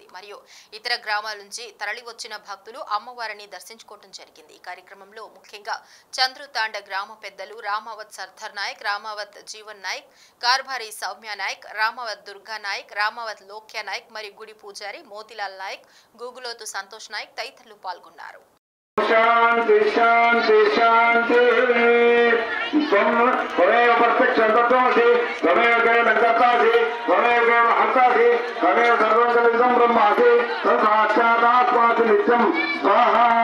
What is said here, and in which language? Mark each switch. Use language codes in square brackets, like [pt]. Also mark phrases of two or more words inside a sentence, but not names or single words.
[te] మరియు ఇతర గ్రామాల నుంచి తరలి వచ్చిన భక్తులు అమ్మవారిని దర్శించుకోవడం జరిగింది. ఈ కార్యక్రమంలో ముఖ్యంగా చంద్రుతాండ గ్రామ పెద్దలు రామావత్ సర్దార్ నాయక్, రామావత్ జీవన్ నాయక్, కార్భారి సౌమ్య నాయక్, రామావత్ దుర్గా నాయక్, రామావత్ లోక్య నాయక్ మరియు గుడి పూజారి మోతిలాల్ నాయక్, గూగులోతు సంతోష్ నాయక్ తదితరులు పాల్గొన్నారు. [sa] शांति शांति शांति त्वमेव प्रत्यक्षं तत्त्वमसि त्वमेव केवलं कर्तासि त्वमेव केवलं हर्तासि त्वमेव सर्वं कलितं ब्रह्मासि तत्साक्षादात्मासि नित्यं स्वाहा